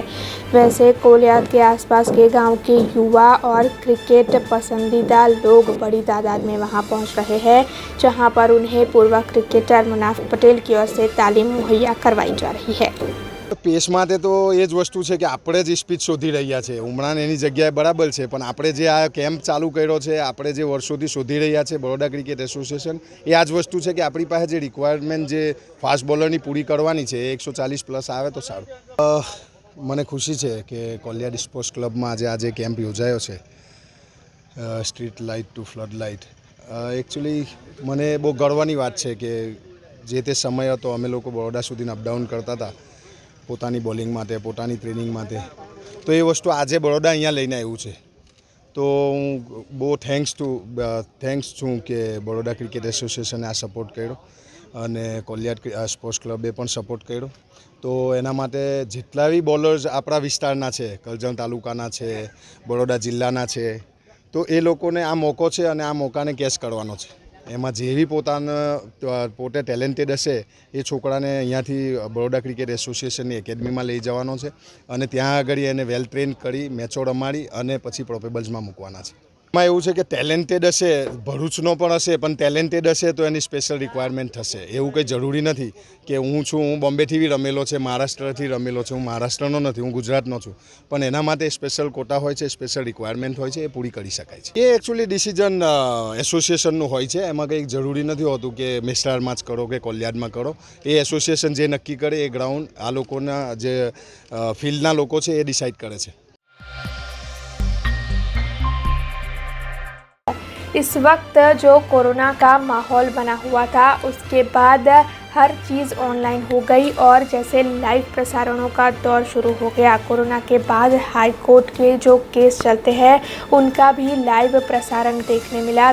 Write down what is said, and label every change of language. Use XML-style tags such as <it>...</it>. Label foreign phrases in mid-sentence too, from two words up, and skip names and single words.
<hi>वैसे कोलियात के आसपास के गांव के युवा और क्रिकेट पसंदीदा लोग बड़ी तादाद में वहां पहुंच रहे हैं, जहां पर उन्हें पूर्व क्रिकेटर मुनाफ पटेल की ओर से तालीम मुहैया करवाई जा रही है।</hi> <gu>પેસ માટે તો યે જ વસ્તુ હૈ કિ આપણે જ સ્પીડ શોધી રહ્યા છે। ઉમરાન એની જગ્યાએ બરાબર હૈ, પણ આપણે જે આ કેમ્પ ચાલુ કર્યો છે, આપણે જે વર્ષોથી શોધી રહ્યા છે બરોડા ક્રિકેટ એસોસિએશન, એ આ જ વસ્તુ હૈ કિ આપણી પાસે જે રિક્વાયરમેન્ટ જે ફાસ્ટ બૉલરની પૂરી કરવાની છે 140+ આવે તો સારું। મને ખુશી હૈ કિ કોલિયાત સ્પોર્ટ્સ ક્લબ મેં આજ કેમ્પ યોજાયો છે</gu> <en>street light to flood light.</en> <gu>એક્ચ્યુઅલી મને બહુત ગર્વની બાત હૈ કિ જે તે સમય હતો અમે લોકો બરોડા સુધી અપડાઉન કરતા થા પોતાની બૉલિંગ માટે, પોતાની ટ્રેનિંગ માટે, તો યે વસ્તુ આજ બરોડા અહીંયા લઈને આવ્યું છે। તો હું બહુત થેંક્સ છું કિ બરોડા ક્રિકેટ એસોસિએશને આ સપોર્ટ કર્યો અને કોલિયાત સ્પોર્ટ્સ ક્લબે પણ સપોર્ટ કર્યો। તો એના માટે જેટલા બી બૉલર્સ આપણા વિસ્તારના છે, કરજણ તાલુકાના છે, બરોડા જિલ્લાના છે, તો એ લોકોને આ મોકો છે અને આ મોકાને કેચ કરવાનો છે। એમાં જેવી પોતે ટેલેન્ટેડ હશે એ છોકરાને અહીંયાથી બરોડા ક્રિકેટ એસોસિએશનની એકેડમીમાં લઈ જવાનો છે અને ત્યાં આગળ એને</gu> <en>well train</en> <gu>કરી મેચો રમાડી અને પછી પ્રોફેબલ્સમાં મૂકવાના છે। એમાં એવું છે કે ટેલેન્ટેડ હશે, ભરૂચનો પણ હશે, પણ ટેલેન્ટેડ હશે તો એની</gu> <en>special requirement</en> <gu>થશે. એવું કંઈ જરૂરી નથી કે હું બોમ્બેથી બી રમેલો છે, મહારાષ્ટ્રથી રમેલો છે, હું મહારાષ્ટ્રનો નથી, હું ગુજરાતનો છું, પણ એના માટે</gu> <en>special quota</en> <gu>હોય છે,</gu> <en>special requirement</en> <gu>હોય છે, એ પૂરી કરી શકાય છે. એ</gu> <en>actually decision</en> <gu>એસોસિએશનનું હોય છે. એમાં કંઈક જરૂરી નથી હોતું કે મેસ્ટારમાં જ કરો કે કોલિયાડમાં કરો. એ એસોસિએશન જે નક્કી કરે એ ગ્રાઉન્ડ આ લોકોના જે ફિલ્ડના લોકો છે એ ડિસાઇડ કરે છે.</gu> <hi>इस वक्त जो कोरोना का माहौल बना हुआ था उसके बाद हर चीज़ ऑनलाइन हो गई और जैसे लाइव प्रसारणों का दौर शुरू हो गया। कोरोना के बाद हाई कोर्ट के जो केस चलते हैं उनका भी लाइव प्रसारण देखने मिला।</hi>